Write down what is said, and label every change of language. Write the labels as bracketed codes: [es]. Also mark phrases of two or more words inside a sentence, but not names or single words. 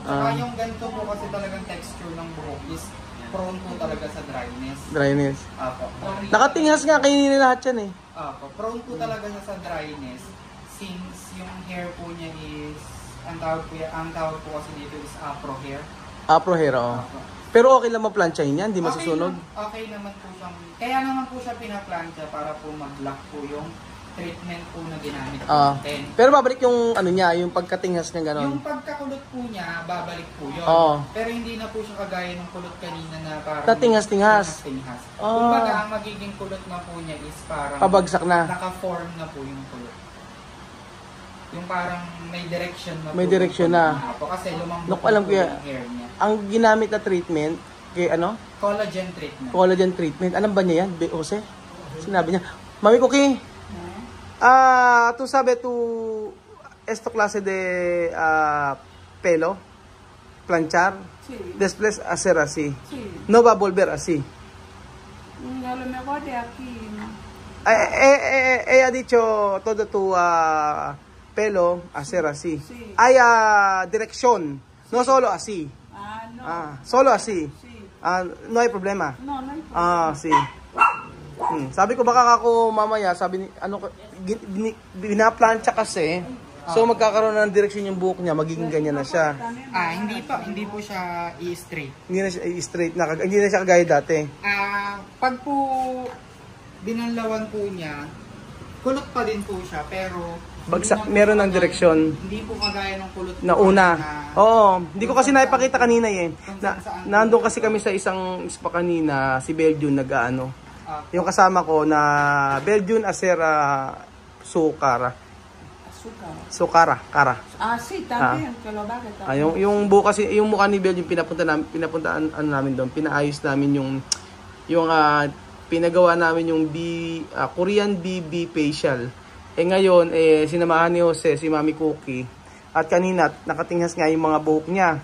[tl] Saka yung ganito po kasi talagang texture ng buhok is prone po talaga sa dryness. Dryness. Opo. Nakatinghas nga kayo nila lahat yan eh. Opo. Prone po talaga siya sa dryness since yung hair po niya is, ang tawag po kasi dito is [en] afro hair. Afro hair, [tl] oo. Opo. Pero okay lang ma-planchahin yan, hindi masusunog? Okay naman po siyang, kaya naman po siya pinaplansya para po mag-lock po yung treatment po na ginamit natin. Pero babalik yung ano niya, yung pagkatinghas niya gano'n? Yung pagkakulot po niya, babalik po yun. Pero hindi na po siya kagaya ng kulot kanina na parang tatinghas-tinghas. Kumbaga, ang magiging kulot na po niya is parang pabagsak na. Naka-form na po yung kulot. Yung parang may direction na may direction na. Kasi lumambot alam ko yung hair niya. Ang ginamit na treatment, kay ano? [en] Collagen treatment. Collagen treatment. [tl] Alam ba niya yan? Jose? Sinabi niya. [es] Mami Cookie, tú sabes tú esto clase de pelo, planchar, sí. Después hacer así. Sí. No va a volver así. A lo mejor de aquí. Ella ha dicho todo tu pelo hacer así. Sí. Hay dirección, no solo así. No. Solo así. Sí. No hay problema. No, no hay problema. Sí. [tl] Sabi ko baka ako mamaya, sabi ni ano binaplancha kasi. So magkakaroon na ng direksyon yung buhok niya, magiging ganyan na siya. Hindi po siya i-straight. Hindi na siya i-straight na, hindi na siya kagaya dati. Pag po binanlawan po niya, kulot pa din po siya pero Bagsak, meron ng direksyon. Hindi po kagaya ng kulot na una. Oo, hindi ko kasi naipakita kanina eh. Nandun kasi kami sa isang spa kanina, si Belgium nag-aano. Yung kasama ko na Belgium Acera Sukara. Kara. [es] Sí, también, que lo bague también. [tl] Yung buhok kasi, yung mukha ni Belgium pinapuntaan namin doon, pinaayos namin yung pinagawa namin yung [en] Korean BB facial. [tl] Ngayon, sinamahan ni Jose, si Mami Cookie. At kanina, nakatinghas nga yung mga buhok niya.